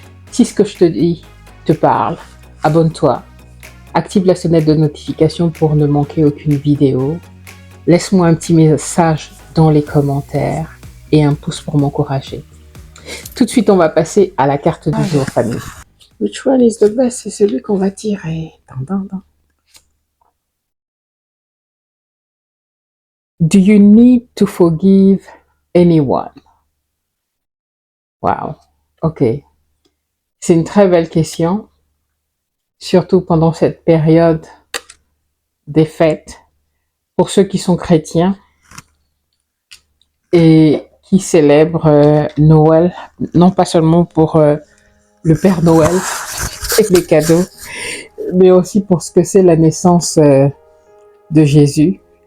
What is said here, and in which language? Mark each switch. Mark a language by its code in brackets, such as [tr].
[fr] Si ce que je te dis te parle, abonne-toi, active la sonnette de notification pour ne manquer aucune vidéo, laisse-moi un petit message dans les commentaires et un pouce pour m'encourager. Tout de suite, on va passer à la carte du jour, famille. [en] Which one is the best? [fr] C'est celui qu'on va tirer. [en] Do you need to forgive anyone? Wow. Ok. [fr] C'est une très belle question, surtout pendant cette période des fêtes, pour ceux qui sont chrétiens et qui célèbrent Noël, non pas seulement pour le Père Noël et les cadeaux, mais aussi pour ce que c'est la naissance de Jésus.